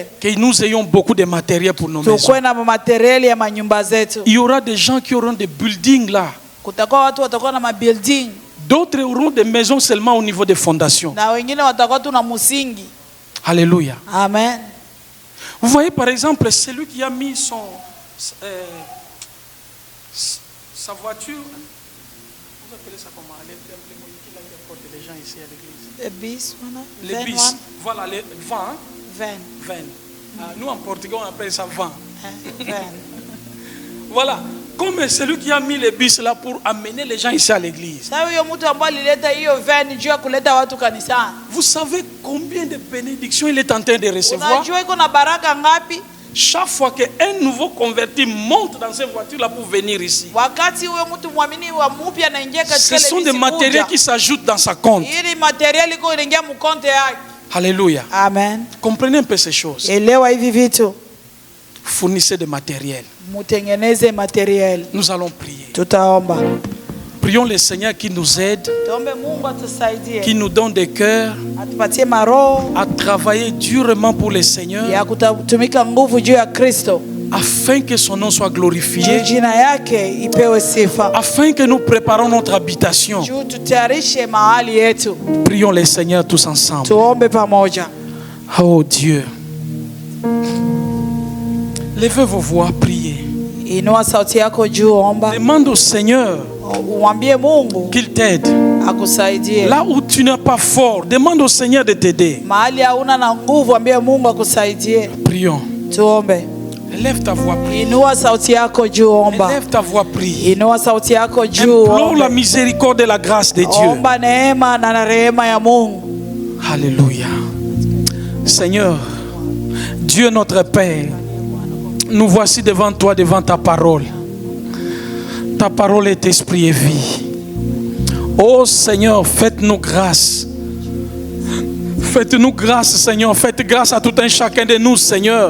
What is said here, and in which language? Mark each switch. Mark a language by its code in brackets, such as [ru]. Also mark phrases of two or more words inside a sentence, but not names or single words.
[fr] Que nous ayons beaucoup de matériel pour nos maisons. [sw] Tukuwe na materiali ya manyumba zetu. [fr] Il y aura des gens qui auront des buildings là. [sw] Kutakuwa watu watakuwa na mabuilding [fr] D'autres auront des maisons seulement au niveau des fondations. [sw] na wengine watakuwa tu na msingi. [fr] Alléluia. Amen. Vous voyez par exemple celui qui a mis sa voiture. Vous appelez ça comment? Qui porte les gens ici à l'église. [en] The bis, [fr] Les bis. Voilà, les vans. Van. Nous en portugais on appelle ça vent. Van. Voilà. Comme celui qui a mis les bus là pour amener les gens ici à l'église. [sw] Sasa huyo mtu ambaye alileta hiyo van juu ya kuleta watu kanisani. [fr] Vous savez combien de bénédictions il est en train de recevoir? [sw] Unajua iko na baraka ngapi? [fr] Chaque fois qu'un nouveau converti monte dans cette voiture là pour venir ici, [sw] Wakati huyo mtu muamini wa mpya anaingia katika [fr] ce [sw] ile [fr] sont des matériels qui s'ajoutent dans sa compte. [sw] ili material iko inaingia mkonte yake. [fr] Alléluia. Amen. Comprenez un peu ces choses. [sw] Elewa hivi vitu. [fr] Fournissez des matériels. [sw] Mutengeneze material. [fr] Nous allons prier. [sw] Tutaomba. [fr] Prions le Seigneur qui nous aide, [sw] Tuombe Mungu atusaidie. [fr] qui nous donne des cœurs [sw] Atupatie maroho [fr] à travailler durement pour le Seigneur, [sw] ya kutumika nguvu juu ya Kristo. [fr] afin que son nom soit glorifié, [sw] Jina yake ipewe sifa. [fr] afin que nous préparons notre habitation. [sw] Juu tutayarishe mahali yetu. [fr] Prions le Seigneur tous ensemble. [sw] Tuombe pamoja. [fr] Oh Dieu, levez vos voix, priez. [sw] Inua sauti yako juu, omba. [fr] Demande au Seigneur [sw] Umwambie Mungu [fr] qu'il t'aide. [sw] akusaidie. [fr] Là où tu n'es pas fort, demande au Seigneur de t'aider. [sw] Mahali hauna na nguvu, ambie Mungu akusaidie. [fr] Prions. [sw] Tuombe. [fr] Élève ta voix, prie. [sw] Inua sauti yako juu, omba. [fr] Élève ta voix, prie. [sw] Inua sauti yako juu, [fr] Implore la [sw] omba. [fr] miséricorde et la grâce de Dieu. [sw] Omba neema na rehema ya Mungu. [fr] Alléluia. Seigneur, Dieu notre Père, nous voici devant toi, devant ta parole. Ta parole est esprit et vie. Oh Seigneur, faites-nous grâce. Faites-nous grâce, Seigneur. Faites grâce à tout un chacun de nous, Seigneur.